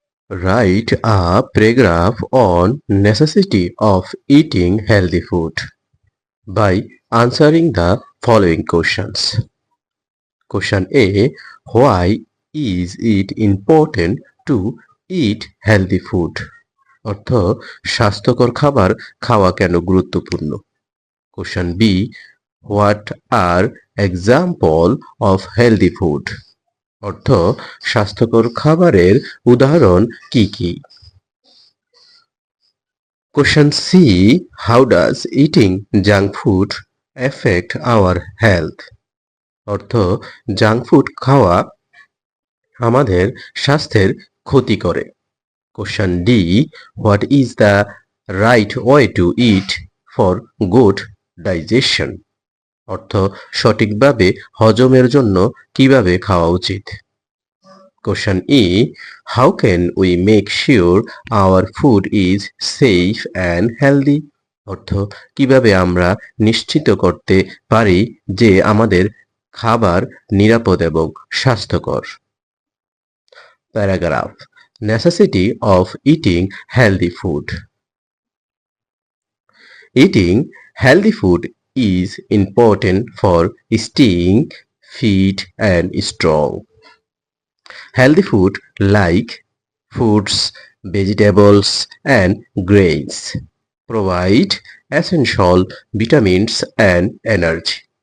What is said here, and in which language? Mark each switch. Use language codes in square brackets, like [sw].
[en] Write a paragraph on necessity of eating healthy food by answering the following questions. Question A. Why is it important to eat healthy food? [bn] অর্থ স্বাস্থ্যকর খাবার খাওয়া কেন গুরুত্বপূর্ণ? [en] Question B. What are example of healthy food? [bn] অর্থ স্বাস্থ্যকর খাবারের উদাহরণ কি কি? [en] Question C. How does eating junk food affect our health? [bn] অর্থ জাঙ্ক ফুড খাওয়া আমাদের স্বাস্থ্যের ক্ষতি করে। [en] Question D. What is the right way to eat for good digestion? [bn] অর্থ সঠিকভাবে হজমের জন্য কিভাবে খাওয়া উচিত? [en] Question E. How can we make sure our food is safe and healthy? [bn] অর্থ কিভাবে আমরা নিশ্চিত করতে পারি যে আমাদের খাবার নিরাপদ এবং স্বাস্থ্যকর? [en] Paragraph Necessity of eating healthy food. Eating healthy food is important for staying fit and strong. Healthy food like fruits, vegetables, and grains provide essential vitamins and energy.